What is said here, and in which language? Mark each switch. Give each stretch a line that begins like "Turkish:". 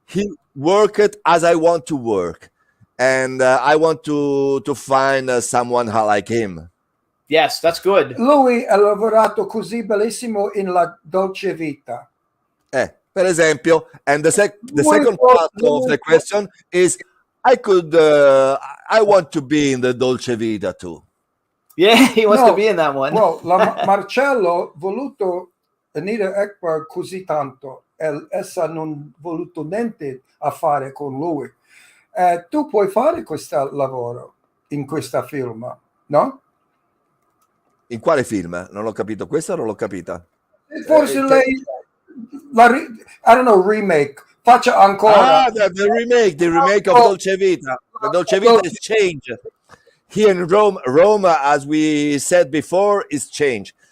English: He worked as I want to work, and I want to find someone like him. Yes, that's good.
Italian: Lui ha lavorato così bellissimo in La Dolce Vita. Per esempio,
English: and the second part of the question is, I want to be in the Dolce Vita too. Yeah, he wants to be in that one.
Italian: Well, Marcello voluto Anita Ekberg così tanto, essa non voluto niente a fare con lui. Tu puoi fare questo lavoro in questa film, no? In quale film? Non l'ho capito. Questa non l'ho capita. Forse lei,
English: I don't know, remake.
Italian: Faccia ancora.
English: The remake of Dolce Vita. The Dolce Vita is changed. Here in Rome, as we said before, is changed.